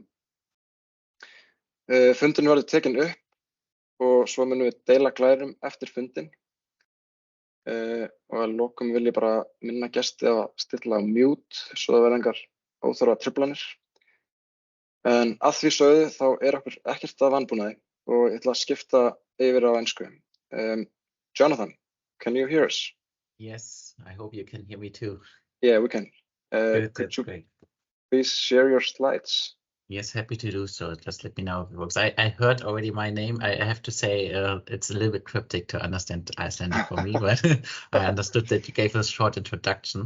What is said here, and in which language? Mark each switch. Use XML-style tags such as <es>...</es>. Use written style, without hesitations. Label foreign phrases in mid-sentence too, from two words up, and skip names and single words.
<is>Fundurinn verður tekinn upp og svo munum við deila glærum eftir fundinn. Og að lokum vil ég bara minna gesti að stilla á mute svo það verði engar óþarfa truflanir. En að því sögðu þá okkur ekkert að vanbúnaði og ég ætla að skipta yfir á ensku.</is> <en>Jonathan, can you hear us? Yes, I hope you can hear me too. Yeah, we can. Could you great. Please share your slides? Yes, happy to do so. Just let me know if it works. I heard already my name. I have to say it's a little bit cryptic to understand Icelandic for me, but I understood that you gave us a short introduction.</en>